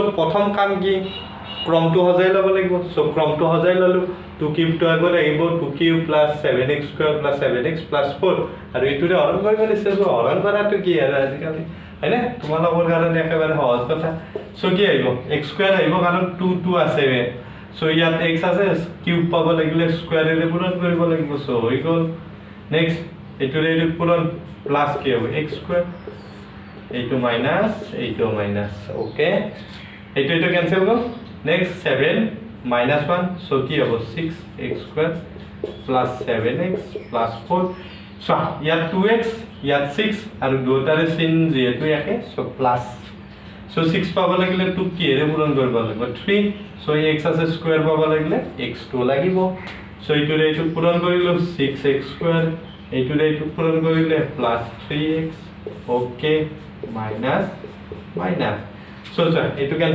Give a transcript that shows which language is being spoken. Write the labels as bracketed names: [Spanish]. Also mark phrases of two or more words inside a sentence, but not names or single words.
[Assamese] প্ৰথম কাম কি ক্ৰমটো হজাই ল'ব লাগিব সো ক্ৰমটো হজাই ললো 2 কিউবটো আগত আহিব 2 কিউব + 7x স্কয়ার + 7x + 4 আৰু এইটোৰে হৰণ কৰিব লাগিছে সো হৰণ কৰাটো কি আৰু আজিকালি হয়নে তোমালোকৰ কাৰণে একেবাৰে সহজ কথা সো কি আহিব x স্কয়ার আহিব কাৰণ 2 আছে সো ইয়াত x আছে কিউব পাব লাগিলে স্কয়ারেৰে পূৰণ কৰিব লাগিব সো হৈ গল নেক্সট এইটোৰে পূৰণ প্লাস কি হবে x স্কয়ার এইটো [English] minus okay [Assamese] এইটো ক্যান্সেল গল নেক্সট 7 -1 সো কি হবে 6x স্কয়ার + 7x + 4 সো ইয়াত 2x ইয়াত 6 আৰু দুটাৰে চিন যেহেতু একে সো প্লাস সো 6 পাব লাগিলে 2 কি এৰে পূৰণ কৰিব লাগিব 3 সো x আছে স্কয়ার পাব লাগিলে x2 লাগিব সো এইটোৰে এইটো পূৰণ কৰিলো 6x স্কয়ার এইটোৰে এইটো পূৰণ কৰিলে +3x [English] okay minus [Assamese] সো এইটো ক্যান্সেল